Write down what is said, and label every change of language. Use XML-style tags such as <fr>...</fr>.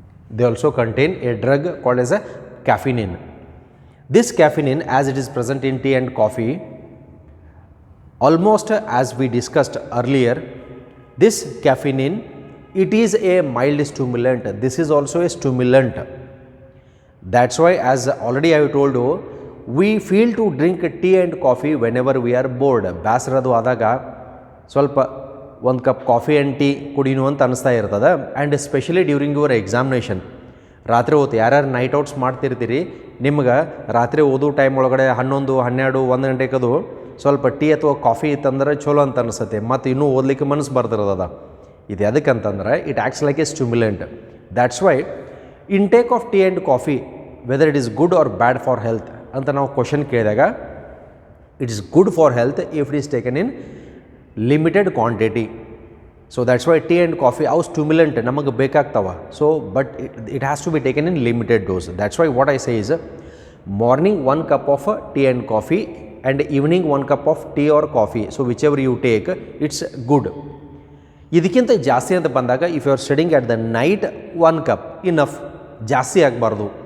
<en>They also contain a drug called as a caffeine. This caffeine, as it is present in tea and coffee, almost as we discussed earlier, this caffeine, it is a mild stimulant. This is also a stimulant. That's why, as already I have told you, we feel to drink tea and coffee whenever we are bored.</en> <kn>ಬೇಸರದು ಆದಾಗ ಸ್ವಲ್ಪ ಒಂದು cup coffee and tea ಕುಡಿನು ಅಂತ ಅನಿಸ್ತಾ ಇರ್ತದೆ.</kn> <en>and especially during your examination,</en> <kn>ರಾತ್ರಿ ಹೊತ್ತು ಯಾರ್ಯಾರು night outs ಮಾಡ್ತಿರ್ತೀರಿ, ನಿಮ್ಗೆ ರಾತ್ರಿ ಓದೋ ಟೈಮ್ ಒಳಗಡೆ 11, 12, 1 ಗಂಟೆಗದು ಸ್ವಲ್ಪ ಟೀ ಅಥವಾ ಕಾಫಿ ಇತ್ತಂದ್ರೆ ಚಲೋ ಅಂತ ಅನಿಸುತ್ತೆ, ಮತ್ತು ಇನ್ನೂ ಓದಲಿಕ್ಕೆ ಮನಸ್ಸು ಬರ್ತಿರೋದ. ಇದು ಎದಕ್ಕಂತಂದ್ರೆ</kn> <en>It acts like a stimulant. That's why intake of tea and coffee whether it is good or bad for health</en> <kn>ಅಂತ ನಾವು ಕ್ವಶನ್ ಕೇಳಿದಾಗ,</kn> <en>It is good for health if it is taken in limited quantity. So that's why tea and coffee</en> <kn>ಅವು stimulant ನಮಗೆ ಬೇಕಾಗ್ತಾವ.</kn> <en>So but it has to be taken in limited dose. That's why what I say is morning 1 cup of tea and coffee and evening 1 cup of tea or coffee. So whichever you take, it's good.</en> <kn>ಇದಕ್ಕಿಂತ ಜಾಸ್ತಿ ಅಂತ ಬಂದಾಗ</kn> <en>if you are studying at the night 1 cup enough,</en> <kn>ಜಾಸ್ತಿ ಆಗಬಾರ್ದು.</kn>